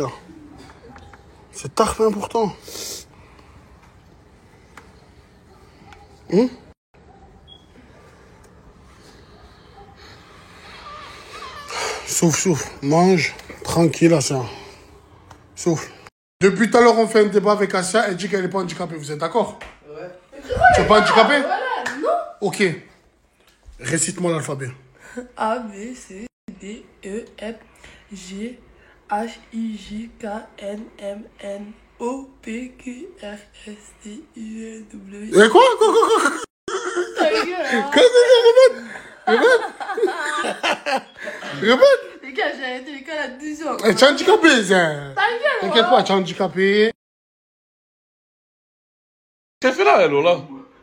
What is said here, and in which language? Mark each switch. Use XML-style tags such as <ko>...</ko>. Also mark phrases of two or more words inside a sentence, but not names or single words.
<fr>C'est tard important. Souffle. Mange. Tranquille, Assia. Souffle. Depuis tout à l'heure, on fait un débat avec Assia. Elle dit qu'elle n'est pas handicapée. Vous êtes d'accord? Ouais. Tu n'es pas handicapée? Voilà, non. Ok. Récite-moi l'alphabet. A, B, C, D, E, F, G, H, I, J, K, N, M, N, O, P, Q, R, S, T, U, W. Et quoi? Ta gueule, hein. Répète. Les gars, j'ai arrêté l'école à 10 ans. Tu es handicapé, ça. Ta gueule, T'inquiète pas, tu es handicapé. Qu'est-ce qu'elle fait là, elle, là?</fr>